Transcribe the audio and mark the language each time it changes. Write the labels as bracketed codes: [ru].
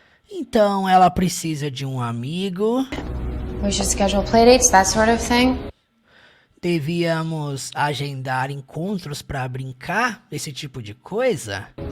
[pt] Então ela precisa de um amigo. [en] We should schedule playdates, that sort of thing. [pt] Devíamos agendar encontros para brincar, esse tipo de coisa?